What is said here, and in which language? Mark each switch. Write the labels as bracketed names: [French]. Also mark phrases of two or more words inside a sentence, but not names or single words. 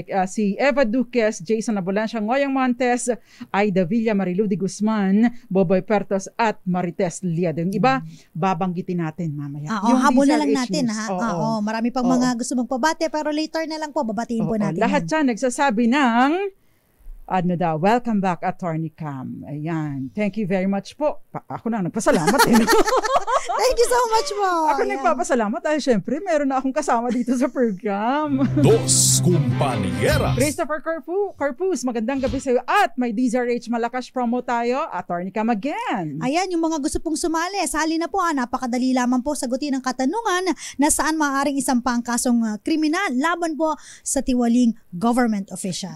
[Filipino] Si Eva Duques, Jason Abolancia, Ngoyang Montes, Aida Villa, Marilu de Guzman, Boboy Pertos at Marites Liado. Yung iba, babanggitin natin mamaya. Habol na lang natin. Marami pang mga gusto magpabate pero later na lang po, babatiin po natin. Lahat yan nagsasabi ng [English] welcome back, [Filipino] Attorney Cam. Ayan. [English] Thank you very much [Filipino] po. Ako na nagpasalamat. [English] Thank you so much [Filipino] po. Ako nagpapasalamat dahil syempre meron na akong kasama dito sa program. Dos Compañeras. Christopher Carpus, magandang gabi sa iyo. At may DZRH Malakas promo tayo. Attorney Cam again. Ayan, yung mga gusto pong sumali, sali na po. Napakadali lamang po sagutin ang katanungan na saan maaaring isampa ang kasong kriminal laban po sa tiwaling [English] government official.